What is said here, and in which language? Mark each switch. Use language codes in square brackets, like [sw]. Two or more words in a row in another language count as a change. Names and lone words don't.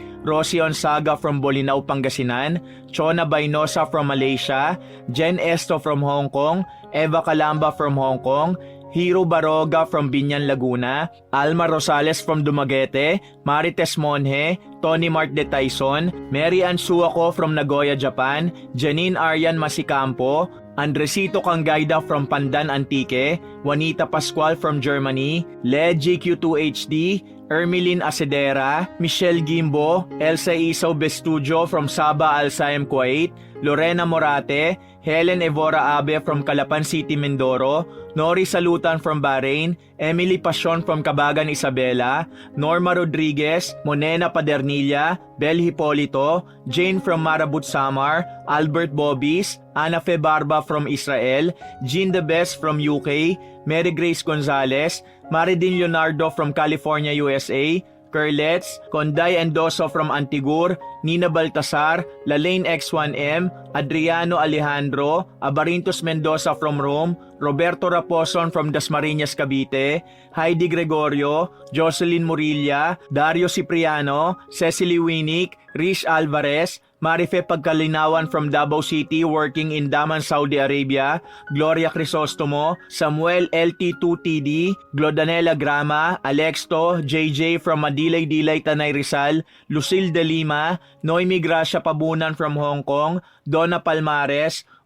[en] Rosie Onsaga from Bolinao, Pangasinan, Chona Bainosa from Malaysia, Jen Esto from Hong Kong, Eva Calamba from Hong Kong, Hiro Baroga from Binyan, Laguna, Alma Rosales from Dumaguete, Marites Monje, Tony Mart de Tyson, Mary Ann Suako from Nagoya, Japan, Janine Aryan Masicampo, Andresito Cangayda from Pandan, Antique, Juanita Pascual from Germany, Led GQ2HD, Ermeline Acedera, Michelle Gimbo, Elsa Isaw Bestudio from Sabah Al Saim, Kuwait, Lorena Morate, Helen Evora Abe from Calapan City, Mindoro, Nori Salutan from Bahrain, Emily Pasion from Cabagan, Isabela, Norma Rodriguez, Monena Padernilla, Bel Hipolito, Jane from Marabut, Samar, Albert Bobis, Ana Fe Barba from Israel, Jean De Best from UK, Mary Grace Gonzalez, Maridin Leonardo from California, USA, Curlets, Conday Endoso from Antigur, Nina Baltasar, Lalaine X1M, Adriano Alejandro, Abarintos Mendoza from Rome, Roberto Raposon from Dasmariñas, Cavite, Heidi Gregorio, Jocelyn Murilla, Dario Cipriano, Cecily Winnick, Rish Alvarez, Marife Pagkalinawan from Davao City working in Daman, Saudi Arabia, Gloria Crisostomo, Samuel LT2TD, Glodanela Grama, Alexto, JJ from Madilay-Dilay, Tanay Rizal, Lucille De Lima, Noemi Gracia Pabunan from Hong Kong, Donna Palmares,